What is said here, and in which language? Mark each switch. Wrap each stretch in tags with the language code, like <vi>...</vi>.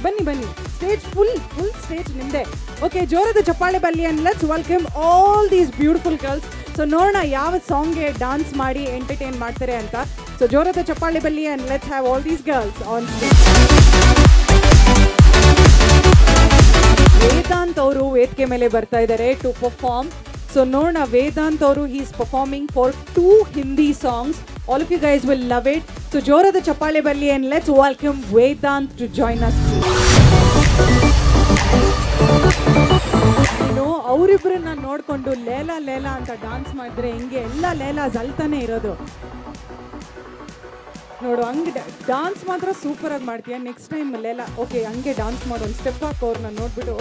<kn>ಬನ್ನಿ stage full stage ನಿಮ್ದೆ. Okay, ಜೋರದ ಚಪ್ಪಾಳೆ ಬರಲಿ</kn> <en>And let's welcome all these beautiful girls.</en> <kn>So ನೋಡೋಣ ಯಾವ ಸಾಂಗ್ಗೆ ಡಾನ್ಸ್ ಮಾಡಿ ಎಂಟರ್ಟೈನ್ ಮಾಡ್ತಾರೆ ಅಂತ.</kn> <en>so</en> <kn>ಜೋರದ ಚಪ್ಪಾಳೆ ಬರಲಿ</kn> <en>And let's have all these girls on stage.</en> <kn>Vedant ಅವರು ವೇದಿಕೆ ಮೇಲೆ ಬರ್ತಾ ಇದ್ದಾರೆ</kn> <en>To perform. So</en> <kn>ನೋಡೋಣ ವೇದಾಂತ್ ಅವರು</kn> <en>he is performing for 2 Hindi songs. All of you guys will love it. So</en> <kn>ಜೋರದ ಚಪ್ಪಾಳೆ ಬರಲಿ</kn> <en>and let's welcome Vedant to join us.</en> <kn>ಅವರಿಬ್ಬರನ್ನ ನೋಡ್ಕೊಂಡು ಲೇಲಾ ಲೇಲಾ ಅಂತ ಡಾನ್ಸ್ ಮಾಡಿದ್ರೆ ಹೆಂಗೆ ಎಲ್ಲ ಲೇಲಾಸ್ ಅಲ್ತಾನೆ ಇರೋದು. ನೋಡು ಹಂಗೆ ಡಾನ್ಸ್ ಮಾತ್ರ ಸೂಪರ್ ಆಗಿ ಮಾಡ್ತೀಯ. ನೆಕ್ಸ್ಟ್ ಟೈಮ್ ಲೇಲಾ ಓಕೆ ಹಂಗೆ ಡಾನ್ಸ್ ಮಾಡೋ ಒಂದು ಸ್ಟೆಪ್ ಹಾಕೋ ಅವ್ರನ್ನ ನೋಡ್ಬಿಟ್ಟು.</kn>